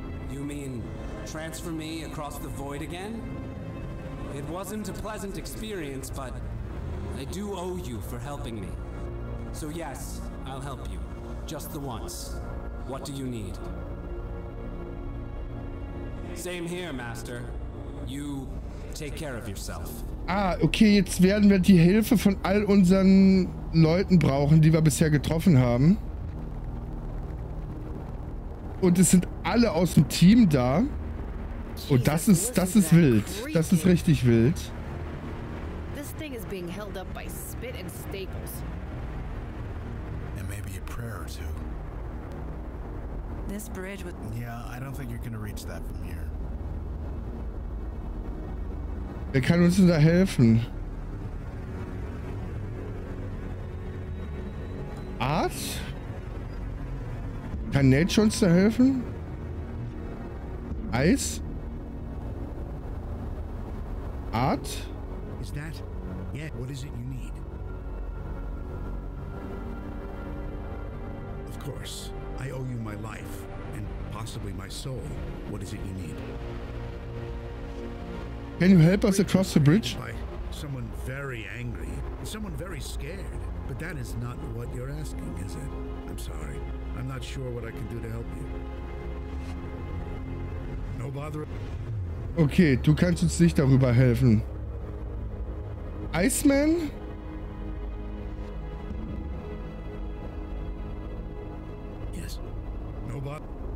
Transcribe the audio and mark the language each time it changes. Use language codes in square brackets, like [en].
[en] You mean transfer me across the void again? It wasn't a pleasant experience, but I do owe you for helping me. So yes, I'll help you. Just the once. What do you need? Same here, Master. You take care of yourself. [de] Okay, jetzt werden wir die Hilfe von all unseren Leuten brauchen, die wir bisher getroffen haben. Und es sind alle aus dem Team da. Und das ist wild. Das ist richtig wild. [en] This thing is being held up by spit and staples. And maybe a prayer or two. This bridge would... Yeah, I don't think you're gonna reach that from here. [de] Wer kann uns denn da helfen? Art? Kann Nate uns da helfen? Eis? Art? [en] Is that? Yeah, what is it you need? Of course. I owe you my life, and possibly my soul. What is it you need? Can you help us across the bridge? By someone very angry, someone very scared. But that is not what you're asking, is it? I'm sorry. I'm not sure what I can do to help you. No bother. [de] Okay, du kannst uns nicht darüber helfen. [en] Iceman? Yes. No bother.